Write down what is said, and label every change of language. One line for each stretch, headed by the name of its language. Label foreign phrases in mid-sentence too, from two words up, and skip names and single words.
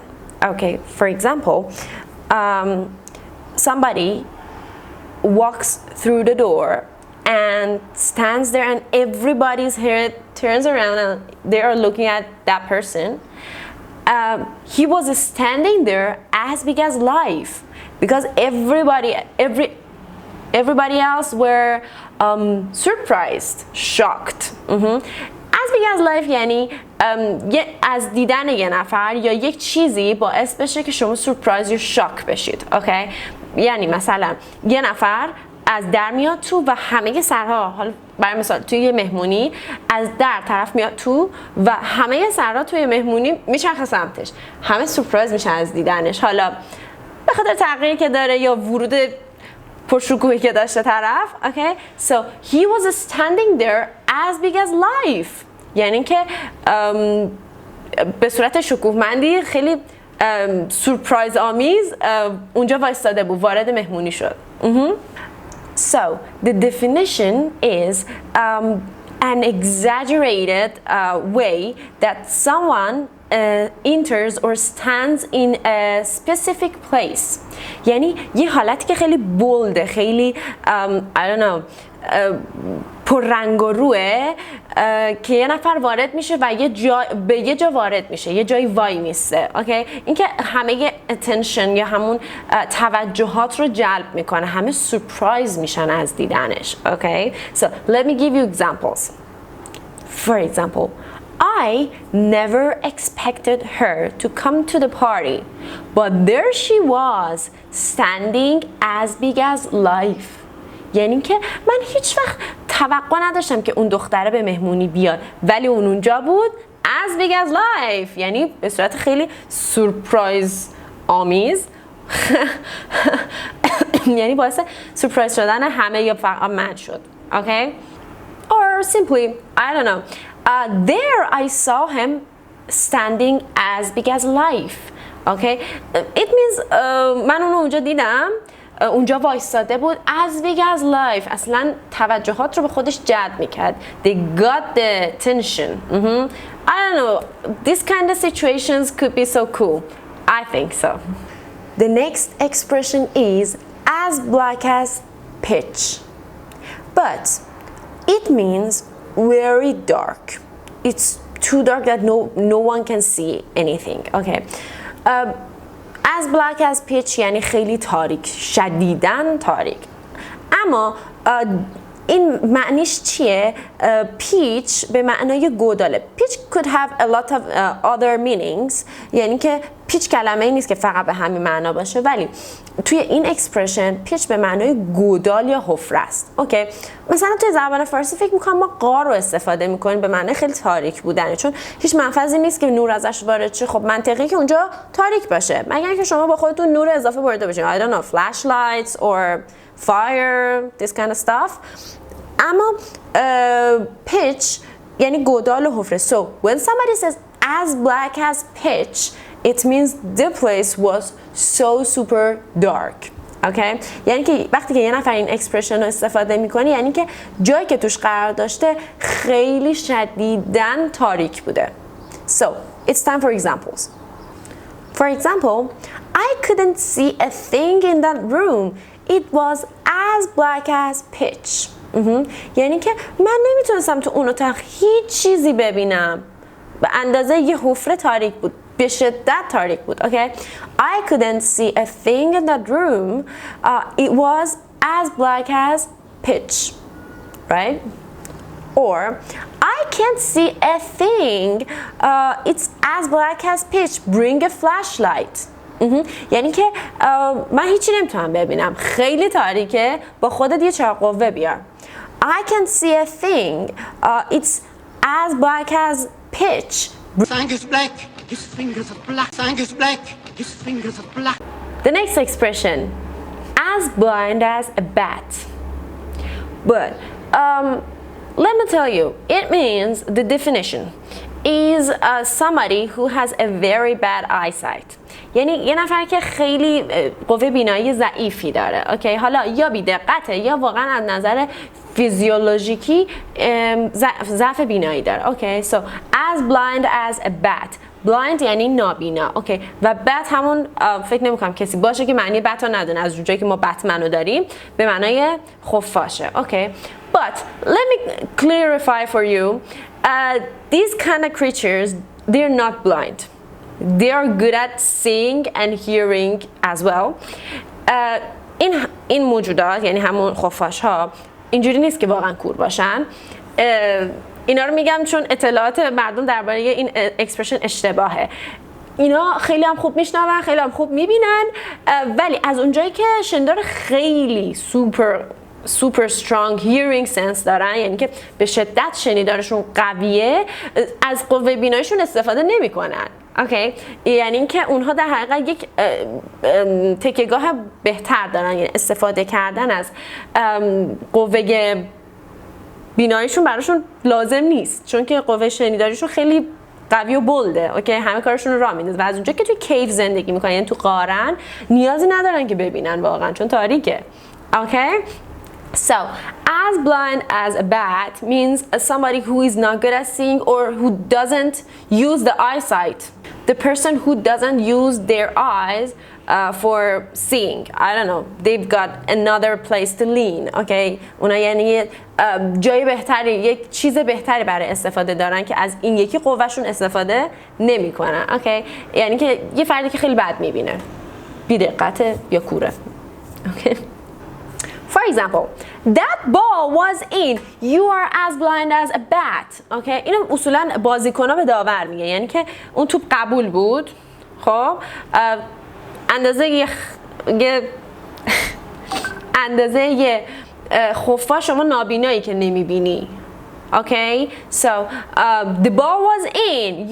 English: Okay, for example, somebody walks through the door and stands there and everybody's head turns around and they are looking at that person. He was standing there as big as life because everybody else were surprised, shocked. As big as life
Persian: یعنی از دیدن یه نفر یا یک چیزی باعث بشه که شما سورپرایز یا شاک بشید.
English: Okay?
Persian: یعنی مثلا یه نفر از در میاد تو و همه سرها، حالا برای مثال توی یه مهمونی از در طرف میاد تو و همه سرها توی مهمونی میچرخه سمتش، همه سورپرایز میشن از دیدنش، حالا به خاطر تغییری که داره یا ورود پرشکوهی که داشته طرف.
English: Okay? So he was standing there as big as life.
Persian: یعنی که به صورت شکوهمندی خیلی سورپرایز آمیز اونجا وایستاده بود، وارد مهمونی شد.
English: So the definition is an exaggerated way that someone enters or stands in a specific place.
Persian: یعنی یه حالتی که خیلی بولده، خیلی
English: I don't know
Persian: پر رنگ و روه که یه نفر وارد میشه و به یه جا وارد میشه، یه جایی وای میسته. اوکی، اینکه همه attention یا همون توجهات رو جلب میکنه، همه سورپرایز میشن از دیدنش. اوکی،
English: so let me give you examples. For example, I never expected her to come to the party, but there she was, standing as big as life.
Persian: یعنی که من هیچ وقت توقع نداشتم که اون دختره به مهمونی بیاد، ولی اون اونجا بود
English: as big as life،
Persian: یعنی به صورت خیلی سورپرایز آمیز یعنی باعث سورپرایز شدن همه یا فقط من شد.
English: Okay? Or simply, I don't know, there I saw him standing as big as life. Okay? It means
Persian: من اونو اونجا دیدم، اونجا وایستاده بود
English: as big as life،
Persian: اصلا توجهات رو به خودش جلب میکرد.
English: They got the attention. I don't know, this kind of situations could be so cool. I think so. The next expression is as black as pitch, but it means very dark. It's too dark that no one can see anything. Okay. As black as pitch
Persian: یعنی خیلی تاریک، شدیداً تاریک. اما این معنیش چیه؟ پیچ به معنای گوداله. پیچ
English: could have a lot of other meanings،
Persian: یعنی که پیچ کلمه ای نیست که فقط به همین معنا باشه، ولی توی این اکسپرشن پیچ به معنای گودال یا حفره است. اوکی، مثلا توی زبان فارسی فکر میکنم ما غار رو استفاده میکنیم به معنای خیلی تاریک بودنه، چون هیچ منفذی نیست که نور ازش وارد شه. خب منطقی که اونجا تاریک باشه، مگر اینکه شما با خودتون نور اضافه برده باشین.
English: I don't know, flashlights or fire, this kind of stuff.
Persian: اما pitch یعنی گودال و حفره.
English: So when somebody says as black as pitch, it means the place was so super dark. Okay?
Persian: یعنی که وقتی که یه نفر این اکسپرشن رو استفاده میکنه، یعنی که جایی که توش قرار داشته خیلی شدیداً تاریک بوده.
English: So it's time for examples. For example, I couldn't see a thing in that room. It was as black as pitch.
Persian: یعنی که من نمیتونستم تو اون اتاق هیچ چیزی ببینم، به اندازه یه حفره تاریک بود، به شدت تاریک بود.
English: Okay? I couldn't see a thing in that room. It was as black as pitch. Right? Or I can't see a thing. It's as black as pitch. Bring a flashlight. یعنی که من هیچی نمیتونم ببینم، خیلی تاریکه، با خودت یه چراغ قوه بیار. I can't see a thing. It's as black as pitch. Sang is black, his fingers are black. Sang is black, his fingers are black. The next expression, as blind as a bat. But let me tell you, it means the definition is somebody who has a very bad eyesight.
Persian: یعنی یه نفر که خیلی قوه بینایی ضعیفی داره. اوکی، حالا یا بی‌دقته یا واقعا از نظر فیزیولوژیکی ضعف بینایی داره. اوکی،
English: so as blind as a bat. blind
Persian: یعنی نابینا. اوکی، و bat همون فکر نمی‌کنم کسی باشه که معنی bat رو ندونه، از اونجایی که ما بتمن رو داریم به معنای خفاشه. اوکی،
English: but let me clarify for you, these kind of creatures, they're not blind. They are good at seeing and hearing as well.
Persian: این موجودات یعنی همون خفاش ها اینجوری نیست که واقعا کور باشن. اینا رو میگم چون اطلاعات مردم درباره این اکسپرشن اشتباهه. اینا خیلی هم خوب میشنون، خیلی هم خوب میبینن، ولی از اونجایی که شنیدار خیلی
English: super strong hearing sense
Persian: دارن، یعنی که به شدت شنیدارشون قویه، از قوه بیناییشون استفاده نمیکنن. اوکی، یعنی اینکه اونها در حقیقت یک تکیه‌گاه بهتر دارن، یعنی استفاده کردن از قوه بیناییشون براشون لازم نیست، چون که قوه شنیداریشون خیلی قوی و بلده. اوکی، همه کارشون رو راه میندازن و از اونجا که توی کیو زندگی میکنن، یعنی تو غارن، نیازی ندارن که ببینن واقعا، چون تاریکه. اوکی،
English: so as blind as a bat means somebody who is not good at seeing or who doesn't use the eyesight. the person who doesn't use their eyes for seeing. I don't know. They've got another place to lean. Okay.
Persian: اونا یعنی جای بهتری، یک چیز بهتری برای استفاده دارن که از این یکی قوهشون استفاده نمیکنن. اوکی. یعنی که یه فردی که خیلی بد میبینه، بی‌دقته یا کوره. اوکی.
English: For example, that ball was in. You are as blind as a bat. Okay.
Persian: اینو اصولا بازیکن‌ها به داور میگه، یعنی که اون توپ قبول بود. خب اندازه خفا شما نابینایی که نمیبینی.
English: Okay. So the ball was in.